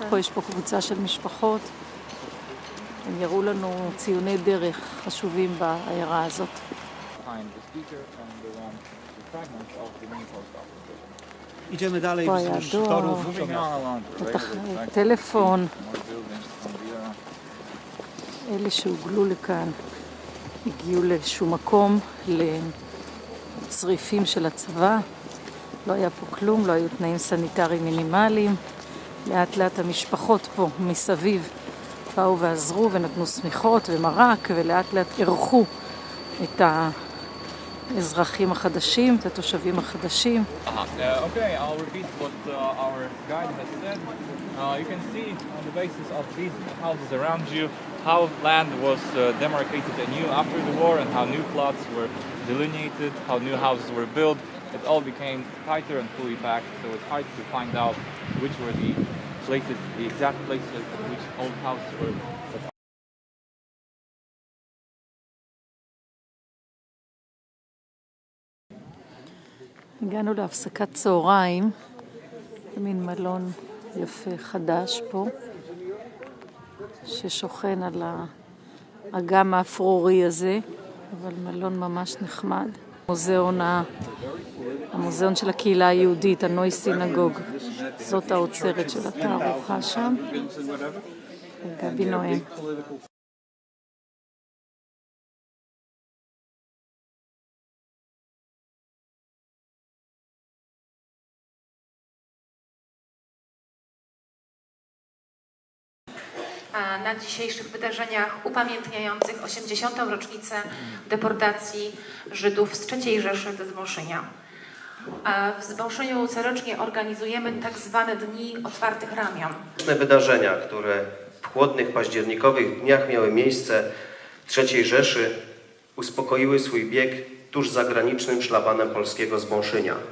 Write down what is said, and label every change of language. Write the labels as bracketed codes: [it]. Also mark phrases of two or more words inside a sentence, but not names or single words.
[he] פה יש פה קבוצה של משפחות. הם יראו לנו ציוני דרך חשובים בעיירה הזאת. [pl] Idziemy dalej wzdłuż Pojadu. torów. [he] טלפון. אלה שהוגלו לכאן הגיעו לאיזשהו מקום לצריפים של הצבא. לא היה פה כלום, לא היו תנאים סניטריים מינימליים. לאט לאט המשפחות פה מסביב באו ועזרו ונתנו סמיכות ומרק, ולאט לאט ערכו את האזרחים החדשים, את התושבים החדשים. [en] Okay, I'll repeat what our guide has said. You can see on the basis of these houses around you how land was demarcated anew after the war and how new plots were delineated, how new houses were built. It all became tighter and fully packed, so it's hard to find out which were the places, the exact places at which old houses were. [he] הגענו להפסקת צהריים, מין מלון יפה חדש פה, ששוכן על האגם האפרורי הזה, אבל מלון ממש נחמד. המוזיאון של הקהילה היהודית, הנוי סינגוג, זאת האוצרת של התערוכה שם. גבי נואם. [pl] Na dzisiejszych wydarzeniach upamiętniających 80. rocznicę deportacji Żydów z III Rzeszy do Zbąszynia. W Zbąszyniu corocznie organizujemy tak zwane Dni Otwartych Ramion. Wydarzenia, które w chłodnych październikowych dniach miały miejsce w III Rzeszy, uspokoiły swój bieg tuż zagranicznym szlabanem polskiego Zbąszynia.